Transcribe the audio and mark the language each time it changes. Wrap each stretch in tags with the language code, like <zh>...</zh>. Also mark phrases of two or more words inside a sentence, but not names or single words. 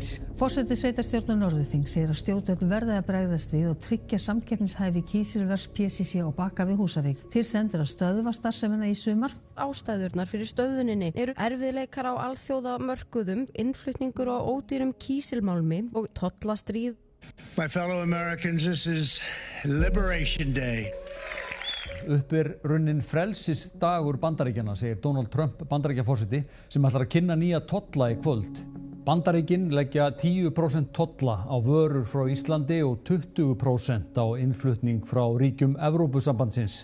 <is>Forseti sveitarstjórnar Norðurþings segir að stjórnvöld verði að bregðast við og tryggja samkeppnishæfi kísilvers PCC á Bakka við Húsavík. Til stendur að stöðva starfsemina í sumar. Ástæðurnar fyrir stöðvuninni eru erfiðleikar á alþjóðamörkuðum, innflutningur á ódýrum kísilmálmi og tollastríð.</is> <en>My fellow Americans, this is Liberation Day.</en> <is>Upp runnin frelsisdagur Bandaríkjanna, segir Donald Trump Bandaríkjaforseti, sem ætlar að kynna nýja tolla í kvöld. Bandaríkin leggja 10% tolla á vörur frá Íslandi og 20% á innflutning frá ríkjum Evrópusambandsins.</is>